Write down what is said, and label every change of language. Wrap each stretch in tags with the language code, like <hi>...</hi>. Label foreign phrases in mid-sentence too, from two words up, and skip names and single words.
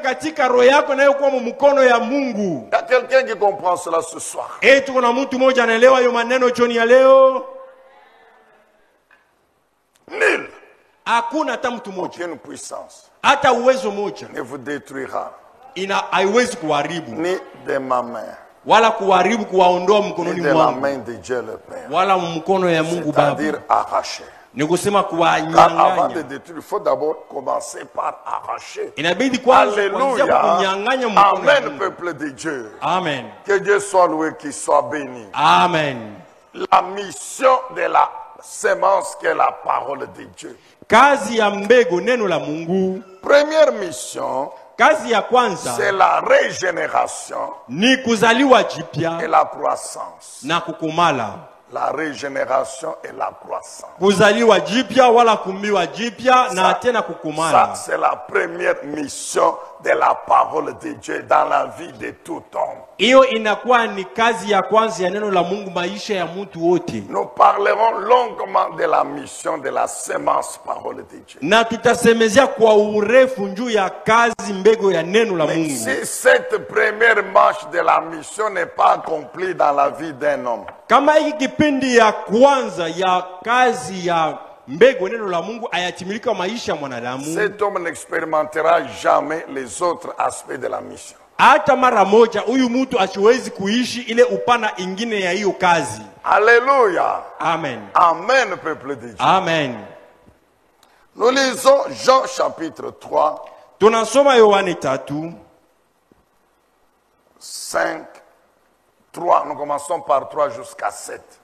<fr>Il y a quelqu'un qui comprend cela ce soir. Nul. Aucune puissance ne vous détruira. Ni de ma main.</fr> <sw>wala kuharibu kuwaondoa mkononi</sw> <fr>de la</fr> <sw>mwangu,</sw> <fr>main de Dieu le Père.</fr> <sw>wala mkono ya Mungu Baba.</sw> <fr>C'est-à-dire arracher.</fr> <sw>Ni kusema</sw> <fr>Car avant de</fr> <sw>kuwanyang'anya.</sw> <fr>détruire, il faut d'abord commencer par arracher.</fr> <sw>Inabidi kwanza kuanzia Alléluia. kunyang'anya mkono ya</sw> <fr>Amen,</fr> <sw>Mungu.</sw> <fr>peuple de Dieu. Amen. Que Dieu soit loué, qu'il soit béni. Amen. La mission de la sémence qui est la parole de Dieu.</fr> <sw>Kazi ya mbegu neno la Mungu.</sw> <fr>Première mission,</fr> <sw>Kazi ya kwanza</sw> <fr>c'est la régénération</fr> <sw>ni kuzaliwa</sw> <fr>et</fr> <sw>jipya</sw> <fr>la croissance.</fr> <sw>na kukumala.</sw> <fr>La régénération et la croissance.</fr> <sw>Kuzaliwa jipya wala kumbiwa jipya na tena</sw> <fr>Ça,</fr> <sw>kukumala.</sw> <fr>c'est la première mission de la parole de Dieu dans la vie de tout homme.</fr> <sw>Hiyo inakuwa ni kazi ya kwanza ya neno la Mungu maisha ya mtu wote.</sw> <fr>Nous parlerons longuement de la mission de la sémence parole de Dieu.</fr> <sw>Na tutasemezea kwa urefu juu ya kazi mbegu ya neno la</sw> <fr>Mais</fr> <sw>Mungu.</sw> <fr>si cette première marche de la mission n'est pas accomplie dans la vie d'un homme,</fr> <sw>Kama hiki kipindi ya kwanza ya kazi ya mbegu neno la Mungu ayatimilika maisha ya mwanadamu,</sw> <fr>cet homme n'expérimentera jamais les autres aspects de la mission.</fr> <sw>hata mara moja huyu mtu asiwezi kuishi ile upana ingine ya hiyo kazi.</sw> <fr>Alléluia. Amen. Amen, peuple de Dieu. Amen. Nous lisons Jean chapitre 3,</fr> <sw>Tunasoma Yohane 3,</sw> <fr>5, 3. Nous commençons par 3 jusqu'à 7.</fr>